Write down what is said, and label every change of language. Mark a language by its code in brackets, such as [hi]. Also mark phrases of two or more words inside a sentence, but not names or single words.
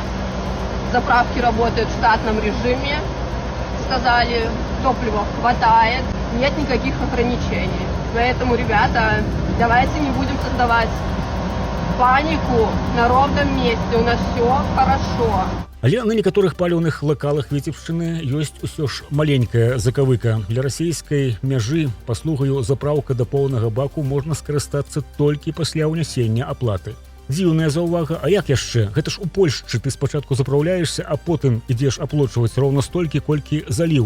[ru] Заправки работают в штатном режиме. Сказали, топлива хватает, нет никаких ограничений. Поэтому, ребята, давайте не будем создавать панику на ровном месте. У нас все хорошо. [be] Але на некаторых паліўных лакалах Віцебшчыны ёсць усё ж маленькая закавыка. Для расійскай мяжы паслугаю запраўка да поўнага баку можна скарыстацца толькі пасля ўнясення аплаты. Дзіўная заўвага, а як яшчэ? Гэта ж у Польшчы ты спачатку запраўляешся, а потым ідзеш аплочваць роўна столькі, колькі заліў.